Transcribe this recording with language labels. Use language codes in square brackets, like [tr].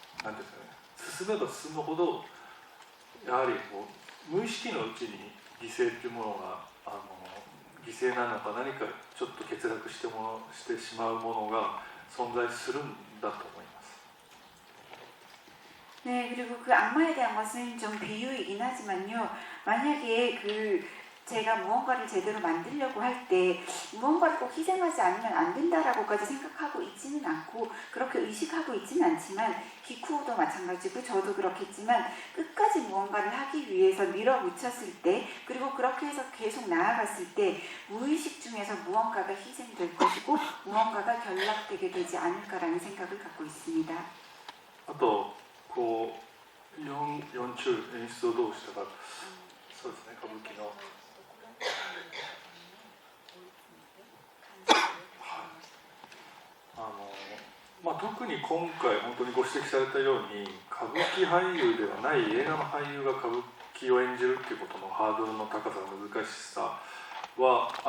[ja] んていうんですかね、進めば進むほどやはり無意識のうちに犠牲っていうものが犠牲なのか、何かちょっと欠落してしまうものが存在するんだと思います。 [ko] 네, 그리고 그 악마에 대한 것은 좀 비유이긴 하지만요. 만약에 제가 무언가를 제대로 만들려고 할 때 무언가를 꼭 희생하지 않으면 안 된다라고까지 생각하고 있지는 않고 그렇게 의식하고 있지는 않지만, 기쿠도 마찬가지고 저도 그렇겠지만 끝까지 무언가를 하기 위해서 밀어붙였을 때, 그리고 그렇게 해서 계속 나아갔을 때 무의식 중에서 무언가가 희생될 것이고 무언가가 결락되게 되지 않을까라는 생각을 갖고 있습니다. [ja] あと 4中演出をどうしたか、そうですね、歌舞伎の、特に今回本当にご指摘されたように歌舞伎俳優ではない映画の俳優が歌舞伎を演じるっていうことのハードルの高さ、難しさは